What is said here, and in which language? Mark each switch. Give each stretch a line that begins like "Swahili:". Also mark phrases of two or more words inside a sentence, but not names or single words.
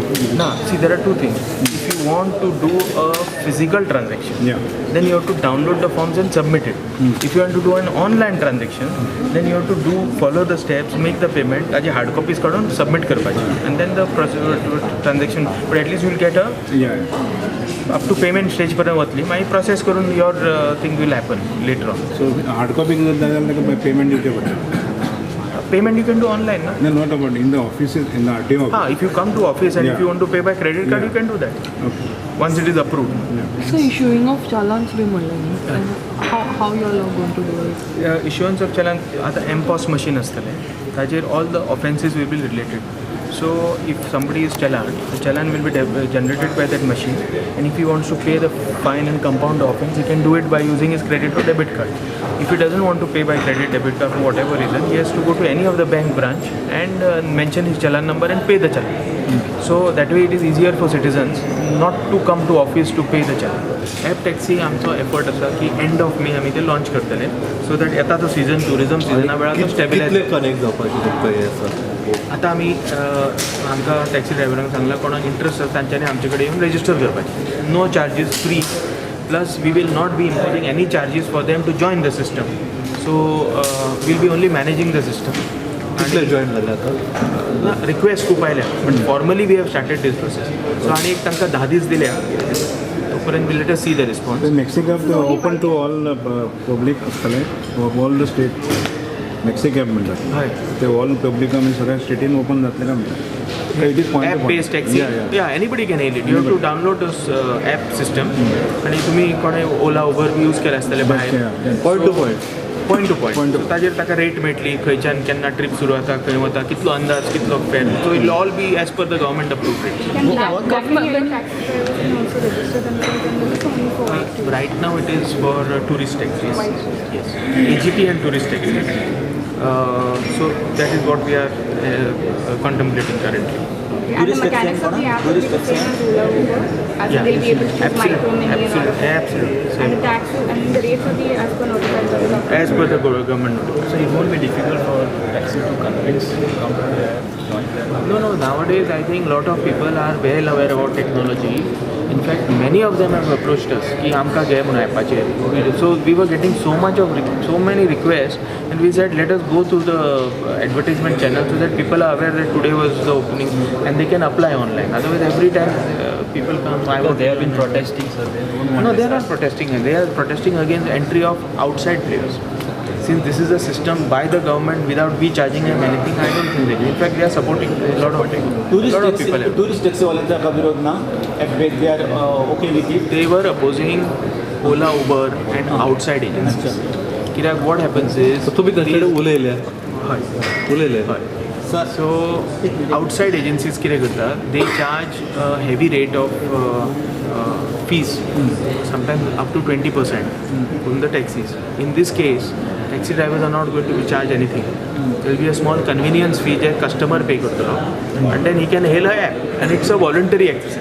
English: Nah, see, there are two things. If you want to do a physical transaction, then you have to download the forms and submit it. If you want to do an online transaction, then you have to follow the steps, make the payment,
Konkani: ताजे hard copies काढून submit करपाचे,
English: and then the transaction. But at least you will get up to payment stage
Konkani: पर्यंत वतली.
English: My process करून your thing will happen later on. So hard copy payment you can. Payment you can do online, na? No, not about in the offices, in the RTO office. If you come to office and if you want to pay by credit card, you can do that. Okay. Once it is approved. So issuing of challans bhi म्हणलं how you all are going to do it? Issuance of challan,
Konkani: आता MPOS machine असतले.
English: ताजेर all the offences will be related. So if somebody is challan, the challan will be generated by that machine, and if he wants to pay the fine and compound the offence, he can do it by using his credit or debit card. If he doesn't want to pay by credit, debit card for whatever reason, he has to go to any of the bank branch and mention his challan number and pay the challan. So that way it is easier for citizens not to come to office to pay the challan.
Konkani: App taxi आमचो एफर्ट आसा की
English: end of May
Konkani: आमी ते लॉन्च करतले,
English: so that
Konkani: येता तो सीजन टुरिझम सिजना वेळार तो स्टेबिलायज कनेक्ट जावपाची तुमकां हें आसा. आतां आमी आमकां टॅक्सी ड्रायव्हरांक सांगला कोणाक इंट्रस्ट आसा तांच्यांनी आमचे कडेन येवन रजिस्टर करपाचें.
English: no charges, free. Plus we will not be imposing any charges for them to join the system. So we'll be only managing the system.
Konkani: कितले जॉइन जाले आतां? रिक्वेस्ट खूप आयल्या,
English: but formally we have started this process.
Konkani: सो आनी एक तांकां 10 दीस दिल्या, तोपर्यंत
English: we let us see the response. Mexicab open to all public आसतले, all the state.
Konkani: Mexicab म्हणटात. हय. ते
English: all public
Konkani: आमी सगळ्या स्टेटीन ओपन जातले काय म्हणटात.
English: It is point app based taxi. Yeah, anybody can hail it. You have to download this app system.
Konkani: आणि तुम्ही कोणे ओला उबर यूज केला आसतले भायर.
English: point to point. point to point.
Konkani: ताजेर ताका रेट मेळटली, खंयच्यान केन्ना ट्रीप सुरू जाता, खंय वता, कितलो अंदाज, कितलो फेर.
English: so it will all be as per the government approved rate. Right now it is for tourist taxis. Yes. AGT and tourist taxis. So that is what we are contemplating currently. And the mechanics of the app will be the same as Ola Uber, as they'll be able to choose micro, mini, and auto. Absolutely. And the taxes and the rates will be as per notified. As per the government notification. So it won't be difficult for taxi to convince company to join them? No. Nowadays I think a lot of people are well aware about technology. In fact, many of them have approached us
Konkani: कि आमका घे म्हणून ॲपाचेर.
English: So we were getting so many requests, and we said let us go through the advertisement channel so that people are aware that today was the opening and they can apply online. Otherwise, every time people come. They have been protesting, sir. No, they are not protesting. They are protesting against entry of outside players. Since this is a system by the government without we charging them anything, I don't think they. In fact, they are supporting a lot of people.
Konkani: टुरिस्ट टॅक्सी वाल्यांचा विरोध ना.
English: They are okay with it. They were opposing Ola, Uber and outside agencies. Kirak, what happens is
Konkani: तुम्ही त्यांच्याकडे उलयल्या. उलयले.
English: So outside agencies
Konkani: कितें करता,
English: they charge a heavy rate of fees, sometimes up to 20% from the taxis. In this case, taxi drivers are not going to be charged anything. There will be a small convenience fee that customer pay करतलो, and then he can hail a app, and it's a voluntary exercise.